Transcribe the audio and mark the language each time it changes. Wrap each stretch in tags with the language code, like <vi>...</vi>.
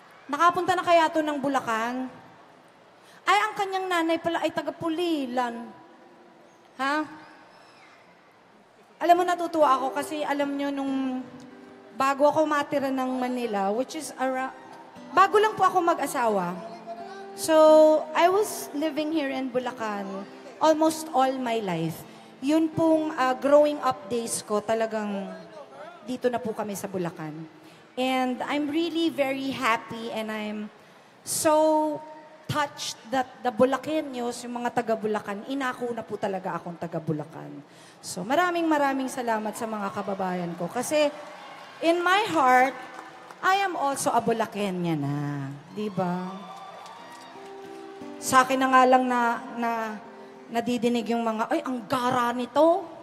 <tl>Nakapunta na kaya to ng Bulacan? Ay, ang kanyang nanay pala ay taga-Pulilan. Ha? Alam mo, natutuwa ako kasi alam nyo nung bago ako matira ng Manila, which is bago lang po ako mag-asawa.</tl> <en>So, I was living here in Bulacan almost all my life.</en> <tl>Yun pong growing up days ko, talagang dito na po kami sa Bulacan.</tl> <en>And I'm really very happy and I'm so touched that the Bulakeños,</en> <tl>yung mga taga-Bulacan, inako na po talaga akong taga-Bulacan. So maraming salamat sa mga kababayan ko.</tl> <en>Kasi in my heart, I am also a Bulakeña na.</en> <tl>Diba? Sa akin na nga lang na nadidinig yung mga, ay, ang gara nito.</tl>